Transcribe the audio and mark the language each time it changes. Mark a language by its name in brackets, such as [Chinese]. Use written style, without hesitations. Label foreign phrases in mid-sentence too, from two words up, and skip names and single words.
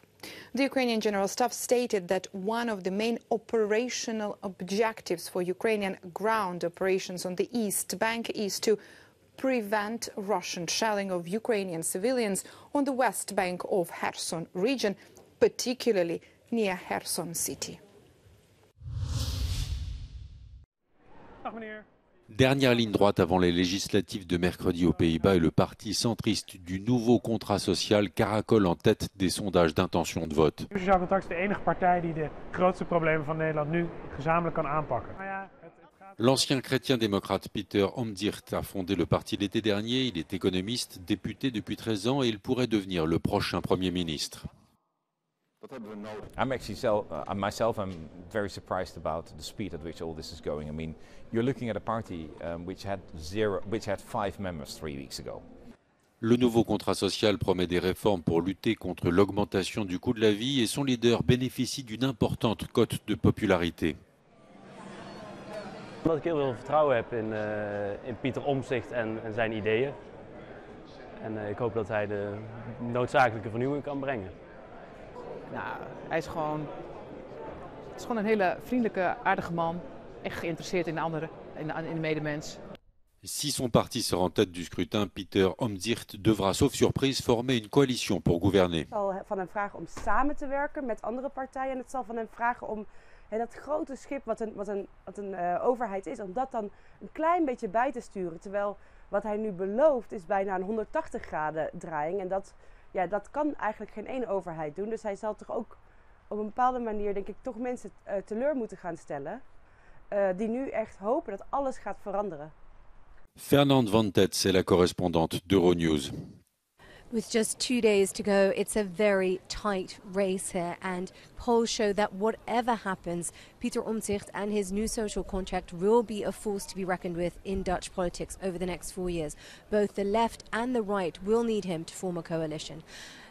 [English] The Ukrainian General Staff stated that one of the main operational objectives for Ukrainian ground operations on the East Bank is to prevent Russian shelling of Ukrainian civilians on the West Bank of Kherson region, particularly near Kherson city. [French] Dernière ligne droite avant les législatives de mercredi aux Pays-Bas et le parti centriste du nouveau contrat social caracole en tête des sondages d'intention de vote. [Dutch] De Sociaal Contact is de enige partij die de grootste problemen van Nederland nu gezamenlijk kan aanpakken. [French] L'ancien chrétien-démocrate Peter Omtzigt a fondé le parti l'été dernier. Il est économiste, député depuis 13 ans et il pourrait devenir le prochain Premier ministre. [English] Myself, I'm very surprised about the speed at which all this is going. I mean, you're looking at a party which had 5 members 3 weeks ago. [French] Le nouveau contrat social promet des réformes pour lutter contre l'augmentation du coût de la vie et son leader bénéficie d'une importante cote de popularité. [Dutch] Omdat ik heel veel vertrouwen heb in Pieter Omtzigt en zijn ideeën. En ik hoop dat hij de noodzakelijke vernieuwing kan brengen. Nou, hij is gewoon een hele vriendelijke, aardige man. Echt geïnteresseerd in de anderen, in de medemens. [French] Si son parti sort en tête du scrutin, Peter Omtzigt devra, sauf surprise, former une coalition pour gouverner. [Dutch] Het zal van hem vragen om samen te werken met andere partijen. En het zal van hem vragen om dat grote schip wat een overheid is, om dat dan een klein beetje bij te sturen. Terwijl wat hij nu belooft is bijna een 180 graden draaiing. En dat kan eigenlijk geen één overheid doen. Dus hij zal toch ook op een bepaalde manier, denk ik, toch mensen teleur moeten gaan stellen. Die nu echt hopen dat alles gaat veranderen. [French] Fernande Van Tetz est la correspondante d'Euronews. [English] With just 2 days to go, it's a very tight race here, and polls show that whatever happens, Peter Omtzigt and his new social contract will be a force to be reckoned with in Dutch politics over the next 4 years. Both the left and the right will need him to form a coalition.